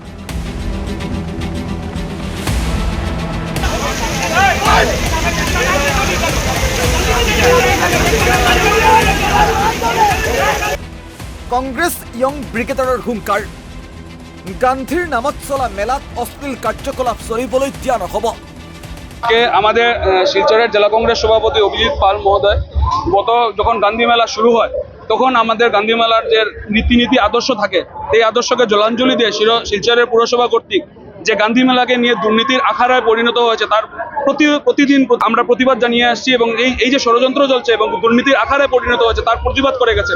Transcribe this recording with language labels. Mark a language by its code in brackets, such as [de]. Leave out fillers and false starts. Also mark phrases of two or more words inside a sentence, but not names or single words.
[as] কংগ্ৰেছ য়ং ব্ৰিগেডাৰৰ হুংকাৰ, গান্ধীৰ নামত চলা মেলাত অশ্লীল কাৰ্যকলাপ চলিবলৈ দিয়া নহব। [bn] আমাদের শিলচরের জেলা কংগ্রেস সভাপতি অভিজিৎ পাল মহোদয় গত যখন গান্ধী মেলা শুরু হয় তখন আমাদের গান্ধী মেলার যে রীতিনীতি আদর্শ থাকে এই আদর্শকে জলাঞ্জলি দিয়ে শিলচরের পুরসভা কর্তৃক যে গান্ধী মেলাকে নিয়ে দুর্নীতির আখাড়ায় পরিণত হয়েছে তার প্রতিদিন আমরা প্রতিবাদ জানিয়ে আসছি, এবং এই যে ষড়যন্ত্র চলছে এবং দুর্নীতির আখাড়ায় পরিণত হয়েছে তার প্রতিবাদ করে গেছেন।